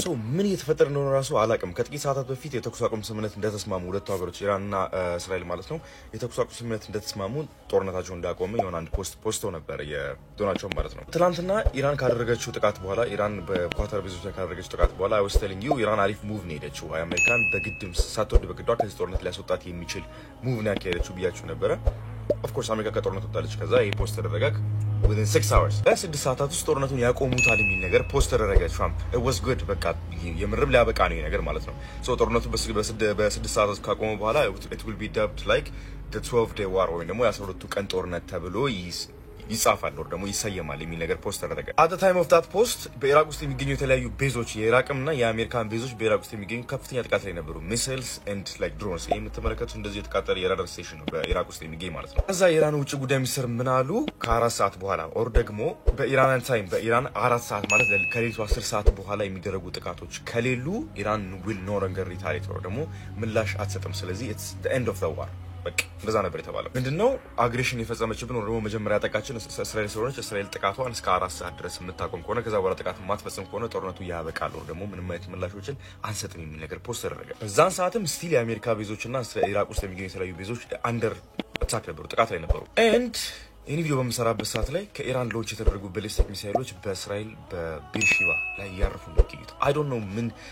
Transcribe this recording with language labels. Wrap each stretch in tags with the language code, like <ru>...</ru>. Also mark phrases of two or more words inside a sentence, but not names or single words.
<am>ምን እየተፈጠረ እንደሆነ ራሱ አላቅም። ከጥቂት ሰዓታት በፊት የተኩስ አቁም ስምምነት እንደተስማሙ ሁለቱ ሀገሮች ኢራንና እስራኤል ማለት ነው የተኩስ አቁም ስምምነት እንደተስማሙ ጦርነታቸው እንዳቆመ የሆነ አንድ ፖስቶ ነበር የዶናልድ ትራምፕ ማለት ነው። ትናንትና ኢራን ካደረገችው ጥቃት በኋላ ኢራን በኳታር ቤዞች ላይ ካደረገችው ጥቃት በኋላ</am> <en>I was telling you</en> <am>ኢራን አሪፍ ሙቭ ነው የሄደችው። አሜሪካን በግድም ሳትወድ በግዷ ከዚህ ጦርነት ሊያስወጣት የሚችል ሙቭ ነው ያካሄደችው ብያችሁ ነበረ።</am> <en>of course</en> <am>አሜሪካ ከጦርነቱ ወጣለች። ከዛ ይሄ ፖስት ተደረገ</am> <en>within 6 hours</en> <am>በ6 ሰዓታት ውስጥ ጦርነቱን ያቆሙታል የሚል ነገር ፖስት ተደረገ ትራምፕ።</am> <en>it was good</en> <am>በቃ የምርም ሊያበቃ ነው ነገር ማለት ነው። ሶ ጦርነቱ በ6 ሰዓታት ካቆሙ በኋላ</am> <en>it will be dubbed like the 12-day war</en> <am>ወይም ደግሞ የ12ቱ ቀን ጦርነት ተብሎ ይጻፋል ወር ደግሞ ይሰየማል የሚል ነገር ፖስት ተደረገ።</am> <en>at the time of that post</en> <am>በኢራቅ ውስጥ የሚገኙ የተለያዩ ቤዞች የኢራቅና የአሜሪካን ቤዞች በኢራቅ ውስጥ የሚገኙ ከፍተኛ ጥቃት ላይ ነበሩ። ሚሳይልስ</am> <en>and like drones</en> <am>የምትመለከቱት እንደዚህ የተቃጠለ የራዳር ስቴሽን ነው በኢራቅ ውስጥ የሚገኝ ማለት ነው። ከዛ የኢራን ውጭ ጉዳይ ሚኒስትር ምን አሉ? ከ4 ሰዓት በኋላ ኦር ደግሞ በኢራን ታይም በኢራን 4 ሰዓት ማለት ከሌሊቱ 10 ሰዓት በኋላ የሚደረጉ ጥቃቶች ከሌሉ ኢራን</am> <en>will no longer retaliate</en> <am>ወር ደግሞ ምላሽ አትሰጥም። ስለዚህ</am> <en>it's the end of the war</en> <am>በቃ እንደዛ ነበር የተባለው። ምንድነው አግሬሽን የፈጸመችብን ወር ደግሞ መጀመሪያ ያጠቃችን እስራኤል ስለሆነች እስራኤል ጥቃቷን እስከ 4 ሰዓት ድረስ የምታቆም ከሆነ ከዛ በኋላ ጥቃት ማትፈጽም ከሆነ ጦርነቱ ያበቃል ወር ደግሞ ምንም አይነት ምላሾችን አንሰጥም የሚል ነገር ፖስት ተደረገ። በዛን ሰዓትም ስቲል የአሜሪካ ቤዞችና ኢራቅ ውስጥ የሚገኙ የተለያዩ ቤዞች</am> <en>under attack</en> <am>ነበሩ፣ ጥቃት ላይ ነበሩ። ኤንድ ይህን ቪዲዮ በምሰራበት ሰዓት ላይ ከኢራን ሎንች የተደረጉ ባሊስቲክ ሚሳይሎች በእስራኤል በቤርሺባ ላይ ያርፉ ነው።</am> <en>I don't know</en> <am>ምን</am>